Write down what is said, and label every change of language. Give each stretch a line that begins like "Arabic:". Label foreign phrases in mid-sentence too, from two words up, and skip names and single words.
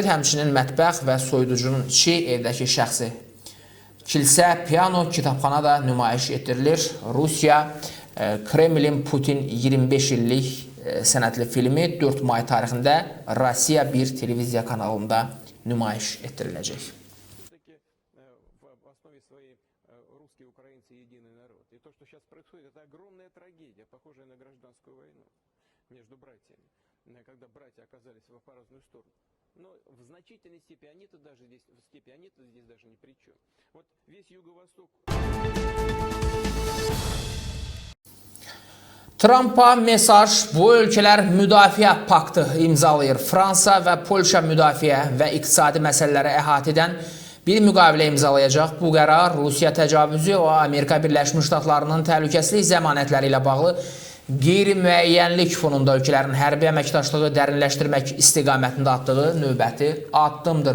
Azerbaijani: Həmçinin mətbəx və soyuducunun içi, evdəki şəxsi kilsə, piano, kitabxana da nümayiş etdirilir. Rusiya Kremlin Putin 25 illik sənədli filmi 4 may tarixində Rusiya 1 televiziya kanalında nümayiş etdiriləcək.
Russian: Русские украинцы единый народ. И то, что сейчас происходит, это огромная трагедия, похожая на гражданскую войну между братьями, когда братья оказались по разную сторону. Но в значительной степени они-то здесь даже ни при чем. Вот весь Юго-Восток.
Azerbaijani: Trumpa mesaj, bu ölkələr müdafiə paktı imzalayır. Fransa və Polşa müdafiə və iqtisadi məsələləri əhatə edən bir müqavilə imzalayacaq. Bu qərar Rusiya təcavüzü və Amerika Birləşmiş Ştatlarının təhlükəsizlik zəmanətləri ilə bağlı qeyri-müəyyənlik fonunda ölkələrin hərbi əməkdaşlığı dərinləşdirmək istiqamətində atdığı növbəti addımdır.